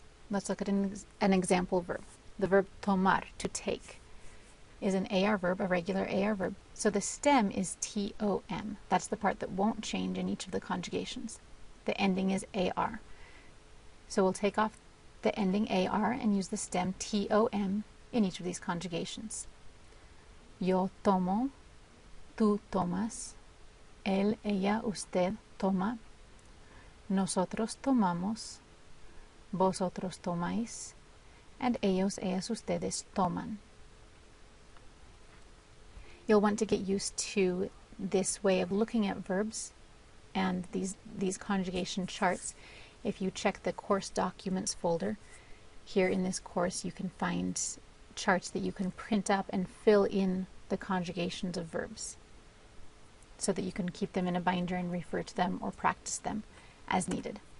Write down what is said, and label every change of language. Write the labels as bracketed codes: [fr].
[en] Let's look at an example verb. The verb tomar, to take, is an AR verb, a regular AR verb. So the stem is TOM. That's the part that won't change in each of the conjugations. The ending is AR. So we'll take off the ending AR and use the stem TOM in each of these conjugations. [es] Yo tomo, tú tomas, él, ella, usted toma, nosotros tomamos, vosotros tomáis, and ellos, ellas, ustedes toman. [en] You'll want to get used to this way of looking at verbs and these conjugation charts. If you check the course documents folder, here in this course you can find charts that you can print up and fill in the conjugations of verbs, so that you can keep them in a binder and refer to them or practice them as needed.